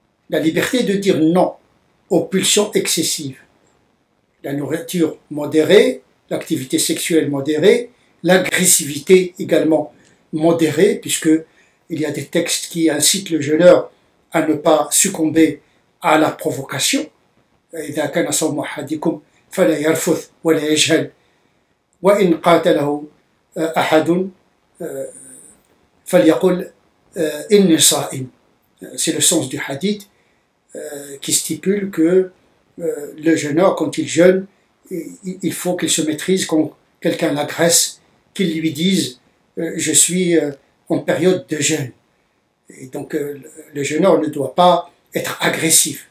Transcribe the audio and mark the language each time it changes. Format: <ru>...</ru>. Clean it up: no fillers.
<fr>La liberté de dire non aux pulsions excessives. La nourriture modérée, l'activité sexuelle modérée, l'agressivité également modérée, puisqu'il y a des textes qui incitent le jeûneur à ne pas succomber à la provocation.</fr> <ar>إذا كان صوم أحدكم فلا يرفث ولا يجهل وإن قاتله أحد فليقل إني صائم.</ar> <fr>C'est le sens du hadith qui stipule que le jeûneur, quand il jeûne, il faut qu'il se maîtrise quand quelqu'un l'agresse, qu'il lui dise je suis en période de jeûne. Et donc le jeûneur ne doit pas être agressif.</fr>